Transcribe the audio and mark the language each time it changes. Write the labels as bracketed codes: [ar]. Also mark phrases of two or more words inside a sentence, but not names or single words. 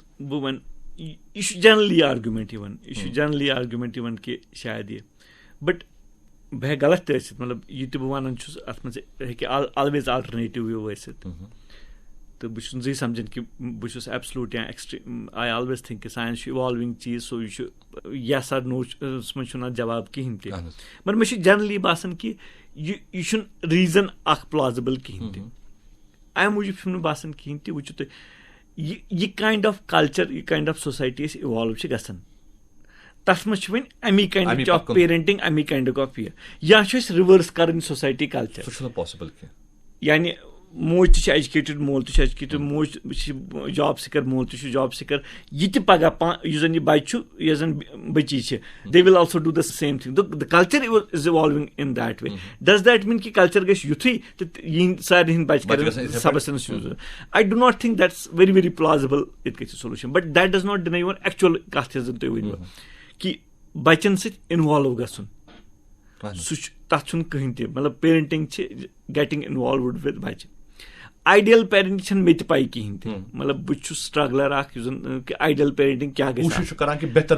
[ks] بہٕ وَنہٕ یہِ چھُ [en] generally argument [ks] یِوان کہِ شاید یہِ بٹ بہٕ ہٮ۪کہٕ غلط تہِ ٲسِتھ مطلب یہِ تہِ بہٕ وَنان چھُس اَتھ منٛز ہیٚکہِ [en] always alternative view [ks] ٲسِتھ تہٕ بہٕ چھُس نہٕ زٕے سَمجھان کہِ بہٕ چھُس ایبسلوٗٹ یا [en] extreme I always think [ks] کہِ ساینس چھُ اِوالوِنٛگ چیٖز سو یہِ چھُ یَس آر نوٚوَس منٛز چھُنہٕ اَتھ جواب کِہیٖنۍ تہِ مگر مےٚ چھُ جنرلی باسان کہِ یہِ چھُنہٕ ریٖزن اکھ پلازِبٕل کِہیٖنۍ تہِ اَمہِ موٗجوٗب چھُم نہٕ باسان کِہیٖنۍ تہِ وٕچھِو تُہۍ یہِ [en] kind of culture [ks] یہِ [en] kind of society [ks] أسۍ اِوالو چھِ گژھان تَتھ منٛز چھِ وۄنۍ اَمی [en] kind of parenting [ks] اَمی کایِنٛڈ آف یہِ یا چھُ اَسہِ رِوٲرٕس کَرٕنۍ [en] society culture [ks] سُہ چھُنہٕ پاسِبٕل کینٛہہ یعنی موج تہِ چھِ ایجوکیٹِڈ مول تہِ چھُ ایجوکیٹِڈ موج چھِ [en] job seeker [ks] مول تہِ چھُ [en] job seeker [ks] یہِ تہِ پَگاہ یُس زَن یہِ بَچہِ چھُ یۄس زَن بٔچی چھِ [en] they will also do the same thing the culture is evolving in that way does that mean [ks] کہِ کَلچَر گژھِ یُتھُے تہٕ یِہِنٛدۍ سارنٕے ہِنٛدۍ بَچہِ کَرن سَبَسٹَنس یوٗز [en] I do not think that's very very plausible [ks] یِتھ کٔنۍ چھِ سولوٗشَن [en] but that does not deny [ks] یِوان ایٚکچُوَل کَتھ یۄس زَن تُہۍ ؤنِو کہِ بَچَن سۭتۍ اِنوالو گژھُن سُہ چھُ تَتھ چھُنہٕ کٕہٕنۍ تہِ مطلب پیرَنٹِنٛگ چھِ [en] getting involved with [ks] بَچہِ [en] ideal parenting [ks] چھَنہٕ مےٚ تہِ پَے کِہیٖنۍ تہِ مطلب بہٕ چھُس سٹرٛگلَر اکھ یُس زَن کہِ [en] ideal parenting [ks] کیٛاہ گژھِ